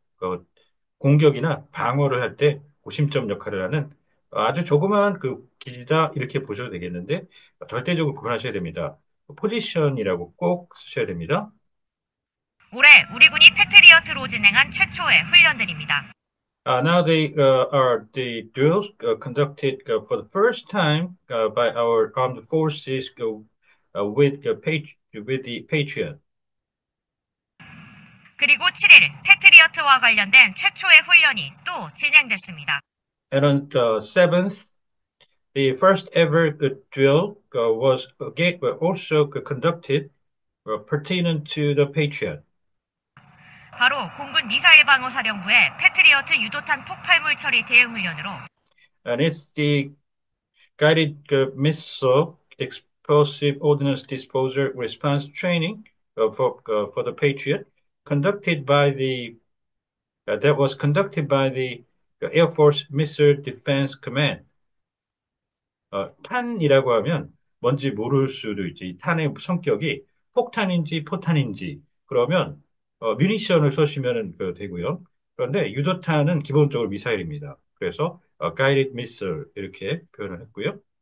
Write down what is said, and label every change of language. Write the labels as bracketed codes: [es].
[ko] 그 공격이나 방어를 할 때 고심점 역할을 하는 아주 조그마한 그 기지다 이렇게 보셔도 되겠는데 절대적으로 구분하셔야 됩니다. 포지션이라고 꼭 쓰셔야 됩니다. 올해 우리 군이 패트리어트로 진행한 최초의 훈련들입니다. [en] Now they are the drills conducted for the first time by our armed forces with the Patriot. [ko] 그리고 7일 패트리어트와 관련된 최초의 훈련이 또 진행됐습니다. [en] And on the 7th, the first ever drill was again also conducted pertinent to the Patriot. [ko] 바로 공군 미사일 방어 사령부의 패트리어트 유도탄 폭발물 처리 대응 훈련으로 [en] And it's the guided missile explosive ordnance disposal response training for the Patriot, conducted by the that was conducted by the Air Force Missile Defense Command. [ko] 탄이라고 하면 뭔지 모를 수도 있지. 이 탄의 성격이 폭탄인지 포탄인지 그러면 뮤니션을 쏘시면 되고요. 그런데 유도탄은 기본적으로 미사일입니다. 그래서 guided missile 이렇게 표현을 했고요.